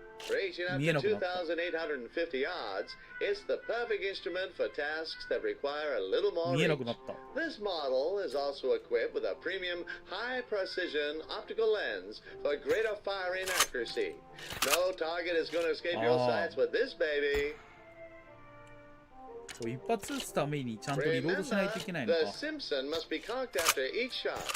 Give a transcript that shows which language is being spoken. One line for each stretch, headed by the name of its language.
English: Reaching up to 2,850 yards, it's the perfect instrument for tasks that require a little more
Japanese: 見えな
English: reach.
Japanese: くなった。
English: This model is also equipped with a premium high-precision optical lens for greater firing accuracy. No target is going to escape your sights with this baby.
Japanese: 一発撃つためにちゃんとリロードしないといけないの
English: The
Japanese: か。
English: Simpson must be cocked after each shot.